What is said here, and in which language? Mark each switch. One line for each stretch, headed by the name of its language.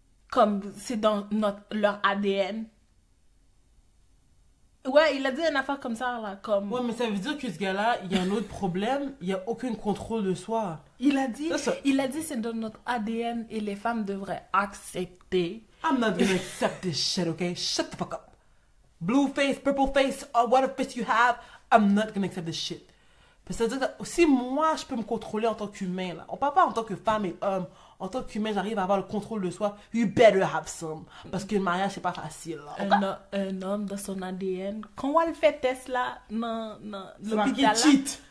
French: Comme c'est dans leur ADN. Ouais, il a dit une affaire comme ça, là, comme... Ouais, mais ça veut dire que ce gars-là, il y a un autre problème, il n'y a aucun contrôle de soi. Il a dit c'est dans notre ADN et les femmes devraient accepter.
English: I'm not gonna accept this shit, okay? Shut the fuck up. Blue face, purple face, or whatever face you have, I'm not gonna accept this shit.
French: C'est-à-dire que si moi, je peux me contrôler en tant qu'humain, là, on parle pas en tant que femme et homme, en tant qu'humain, j'arrive à avoir le contrôle de soi,
English: you better have some.
French: Parce que le mariage, c'est pas facile. Là. Un homme dans son ADN, quand on le fait test là, dans l'hôpital là, cheat.